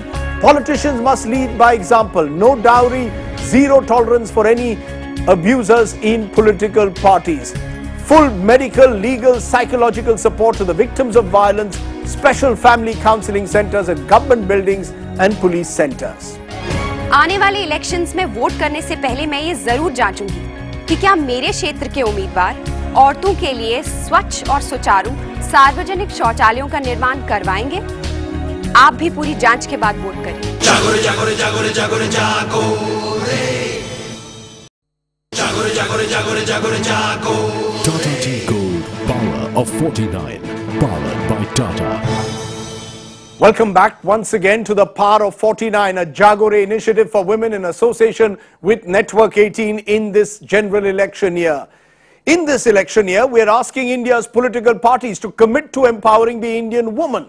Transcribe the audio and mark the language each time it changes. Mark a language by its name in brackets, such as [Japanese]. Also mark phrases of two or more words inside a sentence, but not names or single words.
[English] Politicians must lead by example. No dowry, zero tolerance for any abusers in political parties. Full medical, legal, psychological support to the victims of violence, special family counseling centers at government buildings and police centers. [Hindi] आने वाले इलेक्शंस में वोट करने से पहले मैं ये जरूर जांचूंगी कि क्या मेरे क्षेत्र के उम्मीदवार औरतों के लिए स्वच्छ और सुचारू सार्वजनिक शौचालयों का निर्माण करवाएंगे। आप भी पूरी जांच के बाद वोट करें। जागो रे जागो रे जागो रे जागो रे जागो रे जागो रे जागो रे जागो रे जागो रे जागो। [English] Tata Tea Gold Power of 49, powered by Tata. Welcome back once again to the Power of 49, a Jaago initiative for women in association with Network 18 in this general election year. In this election year, we are asking India's political parties to commit to empowering the Indian woman.